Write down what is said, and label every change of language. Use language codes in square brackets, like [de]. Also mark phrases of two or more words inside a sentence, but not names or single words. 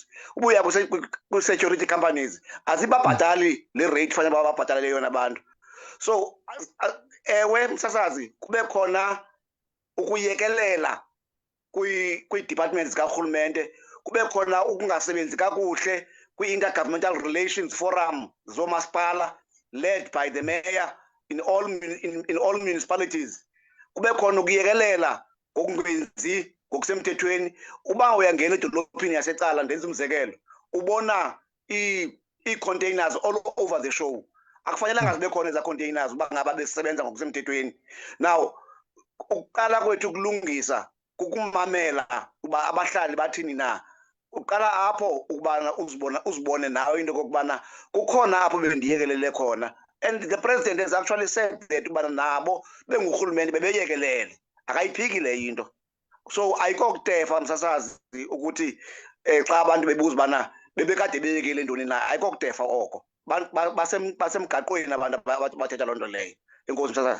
[xh] Ubuya kwi-security companies azibabhatali le rate fanele bababhatalele yona abantu. So ewe msasazi, kube khona ukuyekelela kwi-departments zikarhulumente, kube khona ukungasebenzi kakuhle kwi-Intergovernmental Relations Forum zoomasipala [en] led by the mayor in all municipalities. [xh] Kube khona ukuyekelela ngokungenzi ngokusemthethweni. Uba uyangena edolophini yasecala, ndenza umzekelo, ubona ii-containers [en] all over the show. [xh] Akufanelanga zibe khona eza containers uba ngaba besebenza ngokusemthethweni. Now ukuqala kwethu kulungisa kukumamela uba abahlali bathini na. Uqala apho ukubana uzibone nawe into kokubana kukhona apho bendiyekelele khona, [en] and the president has actually said that [xh] ubana nabo bengurhulumente bebeyekelele, akayiphiki le into. So ayikokutefa msasazi ukuthi xa abantu bebuza ubana bebekade beyekele ntoni na, ayikokutefa oko. Basemgaqweni abantu bathetha loo nto leyo. Enkosi msasazi.